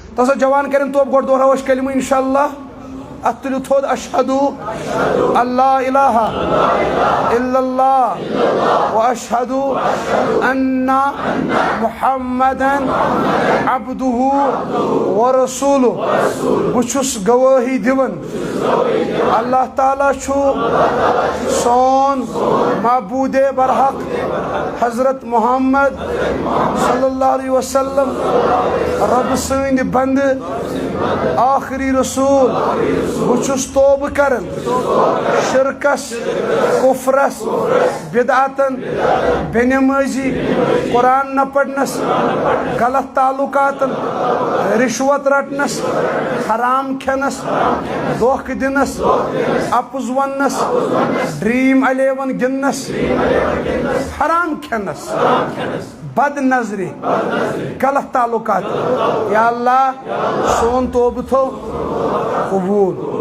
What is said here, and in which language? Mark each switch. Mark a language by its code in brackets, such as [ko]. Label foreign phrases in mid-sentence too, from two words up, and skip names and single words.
[ks] تسا جوان کرن تو گوڑ دوہراوش کلمہ انشاءاللہ اتلو تھود [ar] اشہدو اللہ الہ الا اللہ و اشہدو ان محمدن عبدہ و رسولہ [ks] بچھس گواہی دیون اللہ تعالیٰ چھو سون معبود برحق حضرت محمد [ar] صلی اللہ علیہ وسلم [ks] رب سند بند آخری رسول بچھس توبہ کرن شرکس کفرس بدعتن بے نمازی قرآن نہ پڑھنس غلط تعلقاتن رشوت رٹنس حرام کھنس دھوکہ دنس اپز ونس ڈریم 11 گنس حرام کھنس بد نظری غلط تعلقات یا اللہ سون توبہ تھو قبول